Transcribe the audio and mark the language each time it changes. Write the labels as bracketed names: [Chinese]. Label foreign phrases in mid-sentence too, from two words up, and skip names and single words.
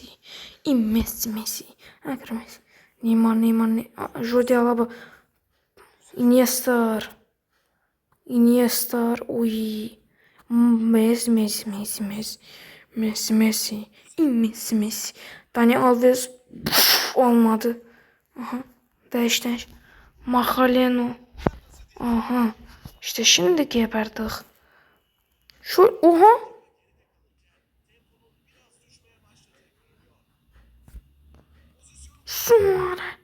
[Turkish] Messi, Messi. Ankara Messi. Neymar, Neymar, Jordi Alba. Iniesta. Iniesta. Uy. Messi, Messi, Messi, Messi. Messi, Messi. Messi, Messi. Dani Alves. Olmadı. Aha. Değiş, değiş. Makaleno. Aha. İşte şimdi geberdik. Şu, oha. Suare.